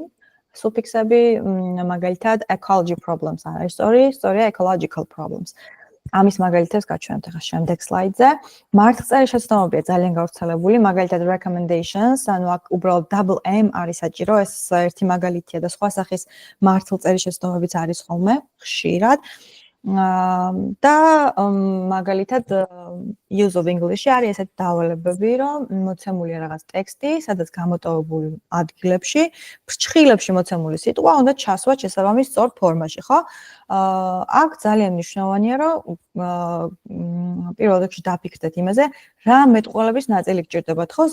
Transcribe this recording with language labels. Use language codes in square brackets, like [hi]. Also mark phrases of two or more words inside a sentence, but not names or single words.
[en] Suffixები მაგალითად ecology problems [ka] არის სწორია [en] ecological problems. [ka] ამის მაგალითებს გაჩვენებთ ახლა შემდეგ სლაიდზე. მართლწერის შეცდომებია ძალიან გავრცელებული, მაგალითად recommendations, ანუ აქ უბრალოდ [en] double M [ka] არის საჭირო, ეს ერთი მაგალითია და სხვა სახის მართლწერის შეცდომებიც არის ხოლმე ხშირად. და მაგალითად [en] use of English-ი [ka] არის ესეთი დავალებები, რომ მოცემულია რაღაც ტექსტი, სადაც გამოტოვებული ადგილებში, ფრჩხილებში მოცემული სიტყვა უნდა ჩასვა შესაბამის სწორ ფორმაში, ხო? აქ ძალიან მნიშვნელოვანია, რომ პირველ რიგში დაფიქრდეთ იმაზე, რა მეტყველების ნაწილი გჭირდებათ, ხო?